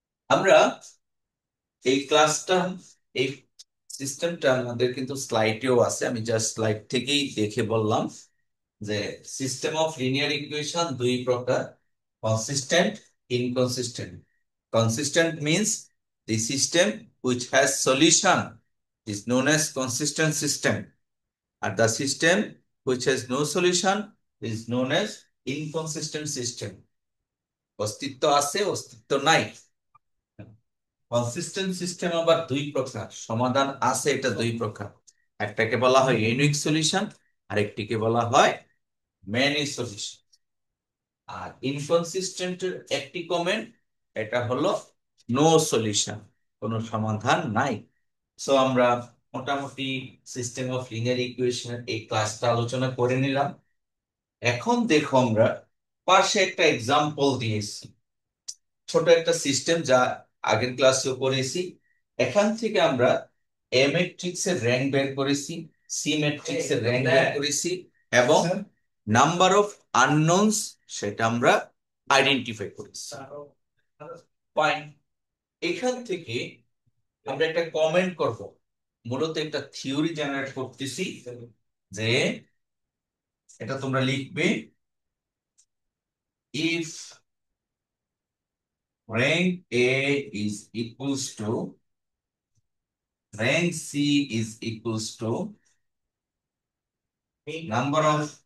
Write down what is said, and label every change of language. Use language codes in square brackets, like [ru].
[bn] আমরা এই ক্লাসটা, এই সিস্টেমটা আমাদের কিন্তু স্লাইডেও আছে, আমি জাস্ট স্লাইড থেকেই দেখে বললাম যে সিস্টেম অফ লিনিয়ার ইকুয়েশন দুই প্রকার, consistent, inconsistent. Consistent means [en] The system which has solution is known as consistent system, and the system which has no solution is known as inconsistent system. [bn] অস্তিত্ব আছে, অস্তিত্ব নাই। কনসিস্টেন্ট সিস্টেম আবার দুই প্রকার, সমাধান আছে এটা দুই প্রকার। একটাকে বলা হয় ইউনিক সলিউশন, আরেকটিকে বলা হয় মেনি সলিউশন। আর ইনকনসিস্টেন্টের একটি কমেন্ট, এটা হলো নো সলিউশন, কোনো সমাধান নাই। সো আমরা মোটামুটি সিস্টেম অফ লিনিয়ার ইকুয়েশনের এই ক্লাসটা আলোচনা করে নিলাম। এখন দেখো আমরা পাশে একটা এক্সাম্পল দিয়েছি, ছোট একটা সিস্টেম যা আগের ক্লাসেও করেছি। এখান থেকে আমরা এ ম্যাট্রিক্স এর র্যাঙ্ক বের করেছি, সি ম্যাট্রিক্স এর র্যাঙ্ক বের করেছি, এবং নাম্বার অফ আননোনস সেটা আমরা আইডেন্টিফাই করেছি। ফাইন। এখান থেকে আমরা একটা কমেন্ট করব, মূলত একটা থিওরি জেনারেট করতেছি, যে এটা তোমরা লিখবে, if [en] rank A is equals to rank C is equals to number of